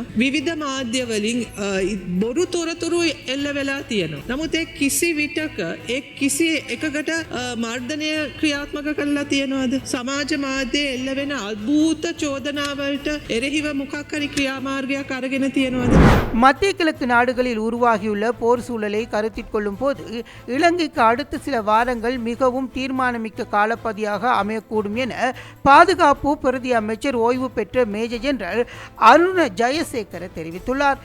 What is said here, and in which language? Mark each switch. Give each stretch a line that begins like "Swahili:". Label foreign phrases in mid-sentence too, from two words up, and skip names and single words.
Sinhala: විවිධ මාධ්‍ය වලින් බොරු තොරතුරු එල්ල වෙලා තියෙනවා. නමුත් ඒ කිසි විටක කිසි එකකට මර්ධනය ක්‍රියාත්මක කරලා තියෙනවද? සමාජ මාධ්‍යයේ එල්ල වෙන අద్භූත චෝදනාවලට එරෙහිව මොකක් හරි ක්‍රියාමාර්ගයක් අරගෙන තියෙනවද?
Tamil: மத்திய கிழக்கு நாடுகளில் உருவாகியுள்ள போர் சூழலை கருத்தில் கொள்ளும் போது இலங்கைக்கு அடுத்த சில வாரங்கள் மிகவும் தீர்மானமிக்க காலப்பதியாக அமையக்கூடும் என பாதுகாப்பு பிரதி அமைச்சர் ஓய்வு பெற்ற மேஜர் ஜெனரல் அருண ஜெயசேகர தெரிவித்துள்ளார்.